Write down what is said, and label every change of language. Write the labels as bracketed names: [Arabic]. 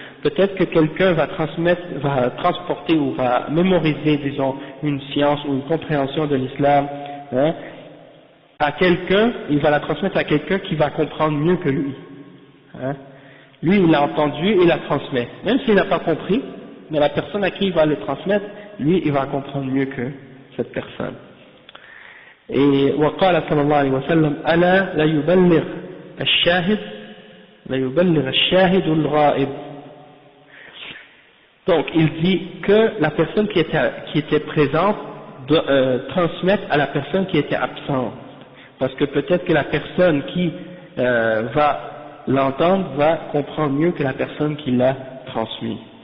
[French] Peut-être que quelqu'un va transporter ou va mémoriser, disons, une science ou une compréhension de l'islam, hein, à quelqu'un, il va la transmettre à quelqu'un qui va comprendre mieux que lui. Hein. Lui, il l'a entendu et il la transmet. Même s'il n'a pas compris, mais la personne à qui il va le transmettre, lui, il va comprendre mieux que cette personne. [Arabic] Et وقال صلى الله عليه وسلم ألا لا يبلغ الشاهد الغائب. [French] Donc il dit que la personne qui était présente doit transmettre à la personne qui était absente, parce que peut-être que la personne qui va l'entendre va comprendre mieux que la personne qui l'a transmis.